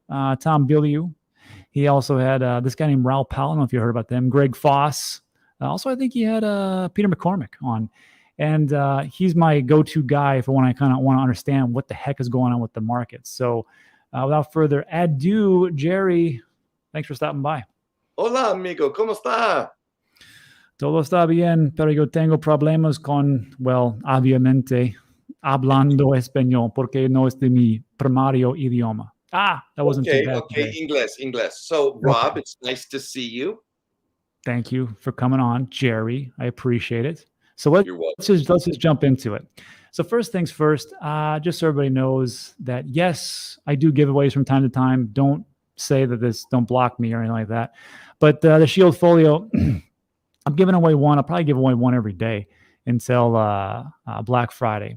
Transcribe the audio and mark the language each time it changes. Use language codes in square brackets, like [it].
[en] Tom Bilyeu. He also had this guy named Raoul Pal. I don't know if you heard about them. Greg Foss. Also, I think he had Peter McCormick on. And he's my go-to guy for when I kind of want to understand what the heck is going on with the markets. So without further ado, Jerry, thanks for stopping by. [es] Hola, amigo. ¿Cómo está? Todo está bien, pero yo tengo problemas con, well, obviamente, hablando español, porque no es de mi primario idioma. [en] That wasn't too bad. Okay, English. So, Rob, it's nice to see you. Thank you for coming on, Jerry. I appreciate it. So let's just jump into it. So first things first, just so everybody knows that, yes, I do giveaways from time to time. Don't say that don't block me or anything like that. But the Shield Folio, I'm giving away one. I'll probably give away one every day until Black Friday.